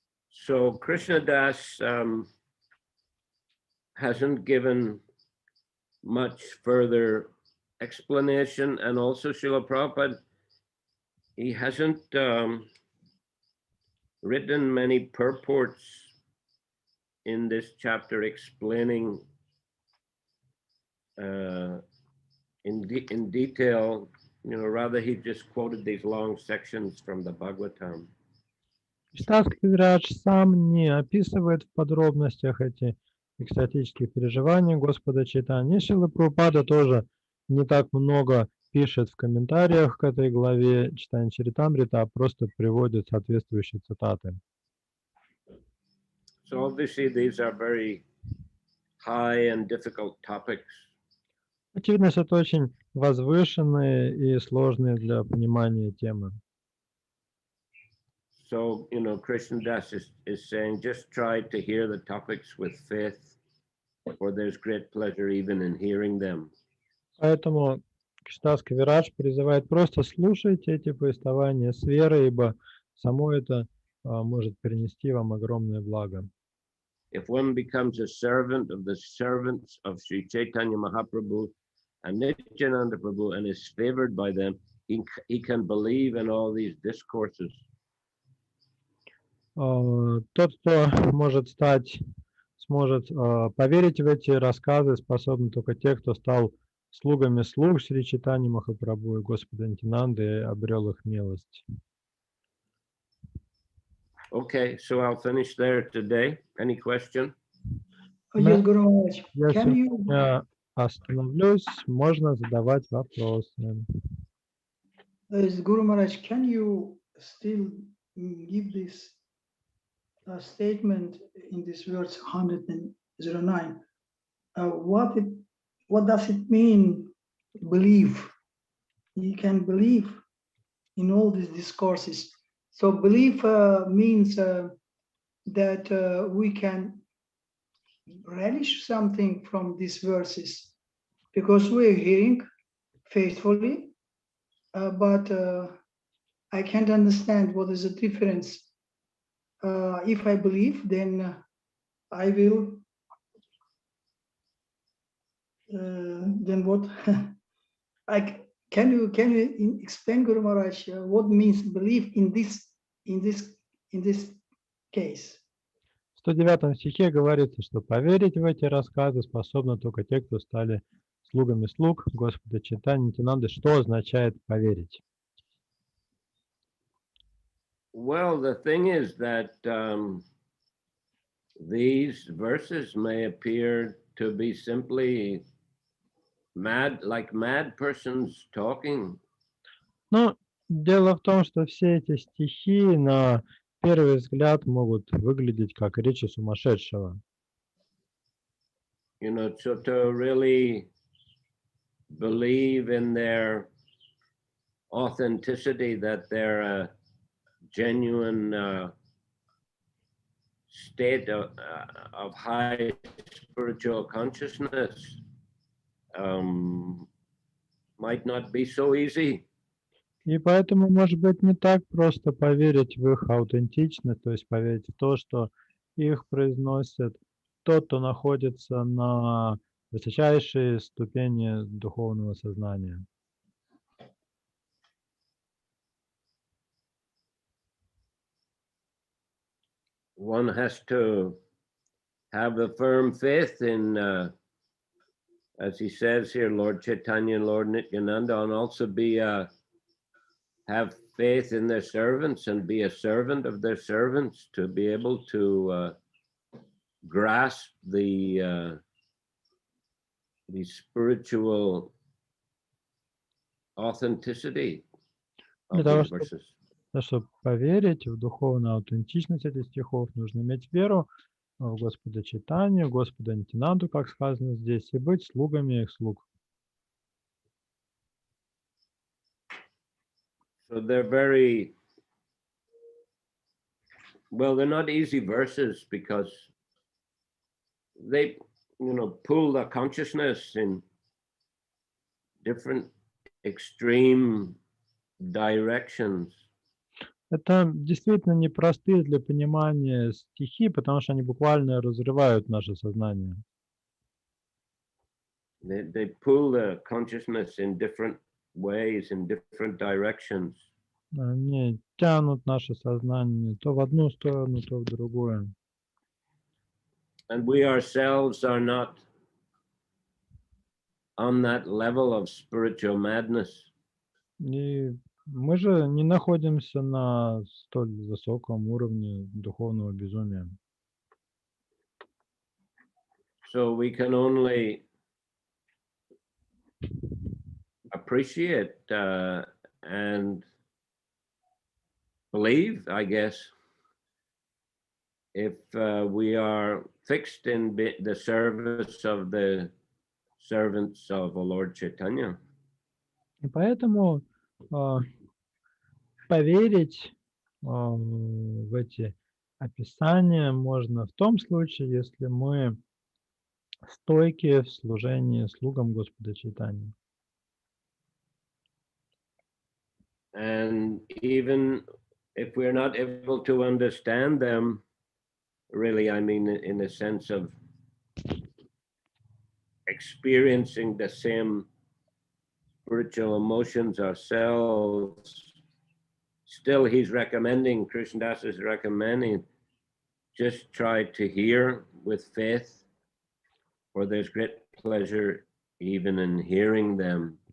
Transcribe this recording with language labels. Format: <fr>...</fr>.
<en>So Krishnadas hasn't given much further explanation, and also Srila Prabhupada, he hasn't written many purports in this chapter explaining in detail, rather he just quoted these long sections from the Bhagavatam.</en> <ru>Кришнадас Кавирадж сам не описывает в подробностях эти экстатические переживания Господа Чайтаньи. Шрила Прабхупада тоже не так много пишет в комментариях к этой главе читания Чаритамрита, а просто приводит соответствующие цитаты.</ru> <en>So obviously these are very high and difficult topics.</en> <ru>Очевидно, что это очень возвышенные и сложные для понимания темы.</ru> <en>So, Krishnadas is saying, just try to hear the topics with faith, for there's great pleasure even in hearing them.</en> <ru>Поэтому Кришнадас Кавирадж призывает просто слушайте эти повествования с верой, ибо само это может принести вам огромное благо.</ru> <en>If one becomes a servant of the servants of Sri Chaitanya Mahaprabhu and Nityananda Prabhu and is favored by them, he can believe in all these discourses.</en> <ru>Тот, кто сможет поверить в эти рассказы, способны только те, кто стал слугами слуг Шри Чайтаньи Махапрабху и Господа Нитянанды и обрел их милость.</ru> <en>Okay, so I'll finish there today. Any question? Yes, Guru Maharaj.</en> <ru>Я</ru> <en>Can you</en> <ru>сегодня остановлюсь, можно задавать вопросы.</ru> <en>Guru Maharaj, can you still give this statement in this verse 109? What does it mean, believe? You can believe in all these discourses. So belief means that we can relish something from these verses because we're hearing faithfully, but I can't understand what is the difference. If I believe, then I will, then what? Can you explain, Guru Maharaj, what means belief in this case?</en> <ru>В 109 стихе говорится, что поверить в эти рассказы способны только те, кто стали слугами слуг Господа Чайтаньи Нитянанды. Что означает поверить?</ru> <en>Well, the thing is that these verses may appear to be simply like mad persons talking.</en> <ru>Но дело в том, что все эти стихи на первый взгляд могут выглядеть как речи сумасшедшего.</ru> <en>So to really believe in their authenticity, that they're a genuine state of high spiritual consciousness might not be so easy.</en> <ru>И поэтому, может быть, не так просто поверить в их аутентичность, то есть поверить в то, что их произносят тот, кто находится на высочайшей ступени духовного сознания.</ru> <en>One has to have a firm faith in, as he says here, Lord Chaitanya and Lord Nityananda, and also have faith in their servants and be a servant of their servants to be able to grasp the spiritual authenticity</en> <ru>Для</ru> <en>of</en> <ru>того,</ru> <en>these verses.</en> <ru>чтобы поверить в духовную аутентичность этих стихов, нужно иметь веру в Господа Чайтанью, Господа Нитянанду, как сказано здесь, и быть слугами их слуг.</ru> <en>So they're very, well, they're not easy verses because they, pull the consciousness in different extreme directions.</en> <ru>Это действительно непростые для понимания стихи, потому что они буквально разрывают наше сознание.</ru> <en>They pull the consciousness in different ways, in different directions.</en> <ru>Они тянут наше сознание то в одну сторону, то в другую.</ru> <en>And we ourselves are not on that level of spiritual madness.</en> <ru>И мы же не находимся на столь высоком уровне духовного безумия.</ru> <en>So we can only appreciate and believe, I guess, if we are fixed in the service of the servants of the Lord Chaitanya.</en> <ru>И поэтому поверить в эти описания можно в том случае, если мы стойки в служении слугам Господа Чайтаньи.</ru> <en>And even if we're not able to understand them, really, I mean, in the sense of experiencing the same spiritual emotions ourselves, still he's recommending, Krishnadas is recommending, just try to hear with faith, for there's great pleasure even in hearing them.</en>